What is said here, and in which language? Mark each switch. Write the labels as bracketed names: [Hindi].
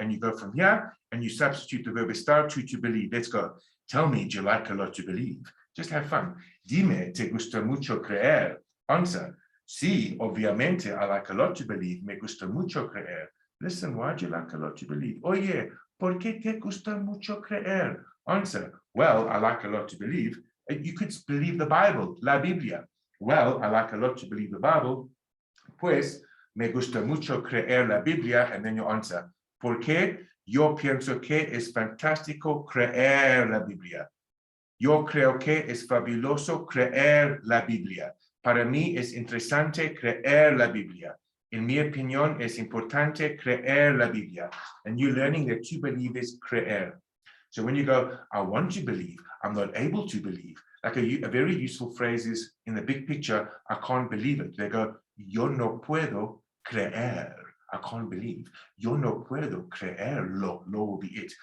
[English] And you go from here and you substitute the verb estar to believe. Let's go. Tell me, do you like a lot to believe? Just have fun. [Spanish] Dime, te gusta mucho creer? [English] Answer. Sí, obviamente, I like a lot to believe. [Spanish] Me gusta mucho creer. [English] Listen, why do you like a lot to believe? [Spanish] Oye, ¿por qué te gusta mucho creer? [English] Answer, well, I like a lot to believe. You could believe the Bible, la Biblia. Well, I like a lot to believe the Bible. [Spanish] Pues, me gusta mucho creer la Biblia. [English] And then you answer, [Spanish] ¿por qué? Yo pienso que es fantástico creer la Biblia. Yo creo que es fabuloso creer la Biblia. Para mí es interesante creer la Biblia. En mi opinión, es importante creer la Biblia. [English] And you're learning that to believe is creer. So when you go, I want to believe, I'm not able to believe. Like a very useful phrase is, in the big picture, I can't believe it. They go, [Spanish] yo no puedo creer. [English] I can't believe. [Spanish] Yo no puedo creerlo. Lo [English] will be it.